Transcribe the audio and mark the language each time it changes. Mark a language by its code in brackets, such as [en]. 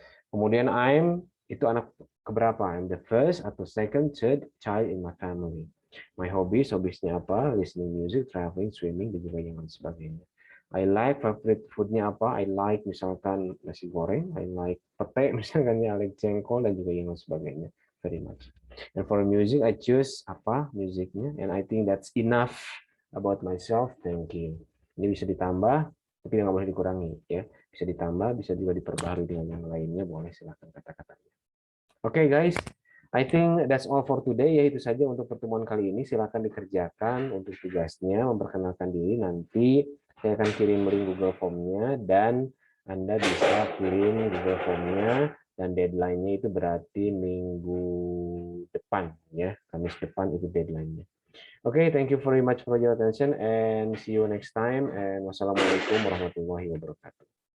[id] Kemudian [en] I'm [id] itu anak keberapa? [en] I'm the first [id] atau [en] second, third child in my family. My hobbies, [id] hobbiesnya apa? [en] Listening music, traveling, swimming, [id] dan juga yang lain sebagainya. [en] I like favorite foodnya [id] apa? [en] I like [id] misalkan nasi goreng, [en] I like [id] pete misalkan ya, [en] I like [id] jengkol dan juga yang lain sebagainya. [en] Very much. And for music, I choose [id] apa musiknya, [en] and I think that's enough about myself. Thank you. [id] Ini bisa ditambah, tapi nggak boleh dikurangi ya. Bisa ditambah, bisa juga diperbaharui dengan yang lainnya, boleh silakan kata-katanya. [en] Oke guys, I think that's all for today ya, [id] itu saja untuk pertemuan kali ini. Silakan dikerjakan untuk tugasnya, memperkenalkan diri. Nanti saya akan kirim link Google Form-nya dan Anda bisa kirim Google Form-nya dan deadline-nya itu berarti minggu depan ya, Kamis depan itu deadline-nya. [en] Oke, thank you very much for your attention and see you next time, and [id] wassalamualaikum warahmatullahi wabarakatuh.